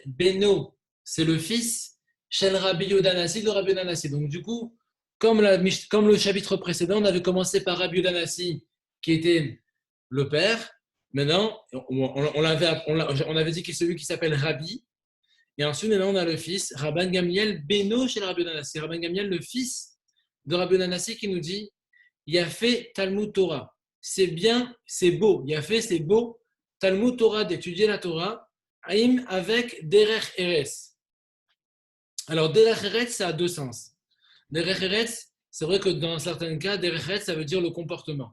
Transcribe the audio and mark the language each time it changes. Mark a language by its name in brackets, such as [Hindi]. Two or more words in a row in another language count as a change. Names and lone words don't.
[French] Beno, c'est le fils. Shel Rabbi Yehuda Hanassi, de Rabbi Yehuda Hanassi. Donc, du coup, comme le chapitre précédent, on avait commencé par Rabbi Yehuda Hanassi, qui était le père. Maintenant, on avait dit que c'est celui qui s'appelle Rabbi. Et ensuite, maintenant, on a le fils, Rabban Gamliel Beno chez Rabbi Yehuda Hanassi. Rabban Gamliel, le fils de Rabbi Yehuda Hanassi, qui nous dit [Hebrew] יפה תלמוד תורה. [French] C'est bien, c'est beau. Yafé, c'est beau. [Hebrew] תלמוד תורה, [French] d'étudier la Torah. Aïm avec [Hebrew] דרך ארץ. [French] Alors, [Hebrew] דרך ארץ, [French] ça a deux sens. [Hebrew] דרך ארץ, [French] c'est vrai que dans certains cas, [Hebrew] דרך ארץ, [French] ça veut dire le comportement.